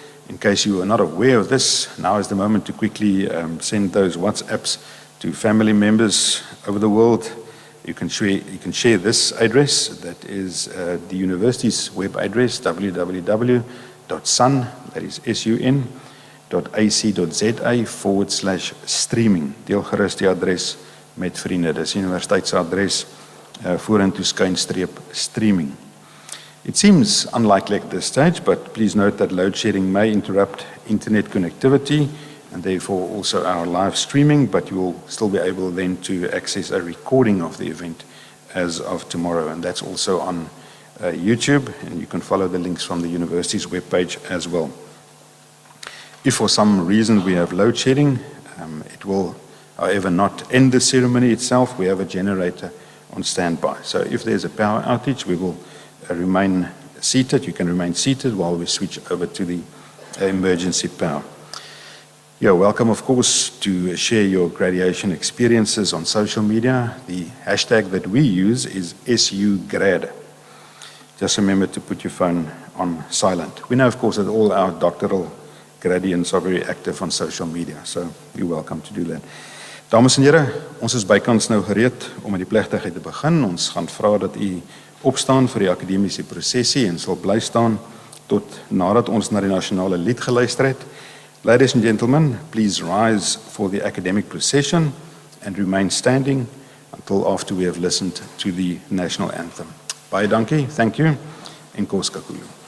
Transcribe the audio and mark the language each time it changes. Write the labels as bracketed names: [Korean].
[English] In case you are not aware of this, now is the moment to quickly send those WhatsApps to family members over the world. You can share this address, that is the university's web address, www.sun, that is sun.ac.za/streaming. [Afrikaans] Deel gerus die adres met vriende, dis universiteitsadres. Vorentoe skynstreep streaming. [English] It seems unlikely at this stage, but please note that load shedding may interrupt internet connectivity and therefore also our live streaming, but you will still be able then to access a recording of the event as of tomorrow, and that's also on YouTube, and you can follow the links from the university's webpage as well. If for some reason we have load shedding, it will, however, not end the ceremony itself. We have a generator on standby. So if there's a power outage, we will remain seated. You can remain seated while we switch over to the emergency power. You're welcome, of course, to share your graduation experiences on social media. The hashtag that we use is SUGrad. Just remember to put your phone on silent. We know, of course, that all our doctoral graduates are very active on social media, so you're welcome to do that. [Afrikaans] Dames en here, ons is bykans nou gereed om met die plegtigheid te begin. Ons gaan vra dat u opstaan vir die akademiese prosesie en sal bly staan tot nadat ons na die nasionale lied geluister het. [English] Ladies and gentlemen, please rise for the academic procession and remain standing until after we have listened to the national anthem. [Afrikaans] Baie dankie, [English] thank you, [Xhosa] en kos kakulu.